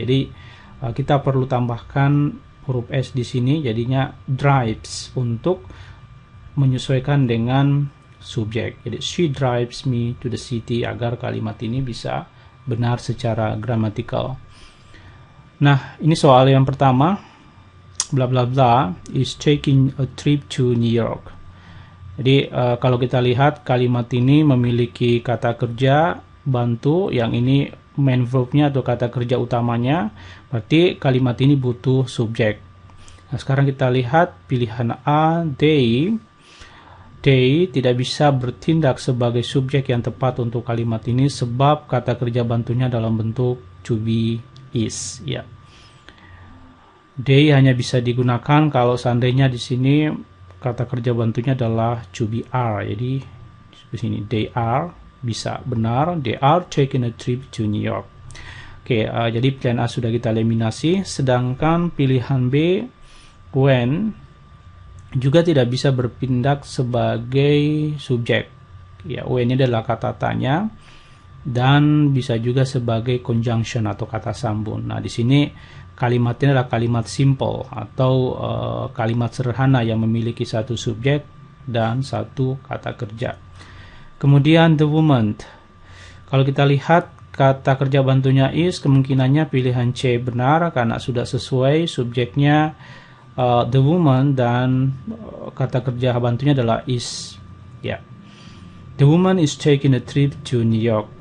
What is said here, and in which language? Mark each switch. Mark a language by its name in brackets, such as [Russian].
[Indonesian] Jadi kita perlu tambahkan huruf S di sini, jadinya drives untuk menyesuaikan dengan subjek. Jadi [English] she drives me to the city, [Indonesian] agar kalimat ini bisa benar secara gramatikal. Nah, ini soal yang pertama. [English] Bla bla bla is taking a trip to New York. [Indonesian] Jadi kalau kita lihat kalimat ini memiliki kata kerja bantu, yang ini main verbnya atau kata kerja utamanya, berarti kalimat ini butuh subjek. Nah, sekarang kita lihat pilihan A, they. They tidak bisa bertindak sebagai subjek yang tepat untuk kalimat ini sebab kata kerja bantunya dalam bentuk to be, is. Ya. They hanya bisa digunakan kalau seandainya di sini kata kerja bantunya adalah to be are. Jadi di sini they are bisa benar. [English] They are taking a trip to New York. [Indonesian] Oke, jadi pilihan A sudah kita eliminasi. Sedangkan pilihan B, when, juga tidak bisa bertindak sebagai subjek. Ya, when ini adalah kata tanya dan bisa juga sebagai conjunction atau kata sambung. Nah, di sini kalimat ini adalah kalimat simple atau kalimat sederhana yang memiliki satu subjek dan satu kata kerja. Kemudian the woman. Kalau kita lihat kata kerja bantunya is, kemungkinannya pilihan C benar karena sudah sesuai subjeknya the woman dan kata kerja bantunya adalah is. Ya. [English] The woman is taking a trip to New York.